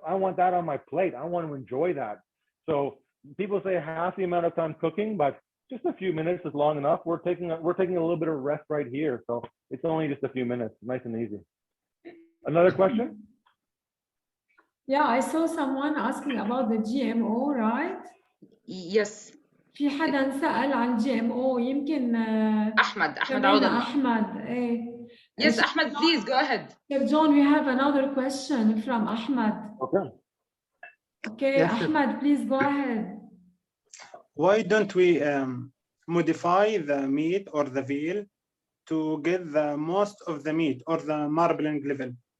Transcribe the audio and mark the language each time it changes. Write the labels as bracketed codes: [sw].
[en] I want that on my plate. I want to enjoy that. So people say half the amount of time cooking, but just a few minutes is long enough. We're taking a little bit of rest right here, so it's only just a few minutes, nice and easy. Another question? Yeah, I saw someone asking about the GMO, right? Yes. [ar] في حدا سأل عن GMO يمكن أحمد عوض الله. أحمد إيه. [en] Yes, Ahmed, please go ahead. Chef John, we have another question from Ahmed. Okay, yes, Ahmed, please go ahead. Why don't we modify the meat or the veal to get the most of the meat or the marbling level?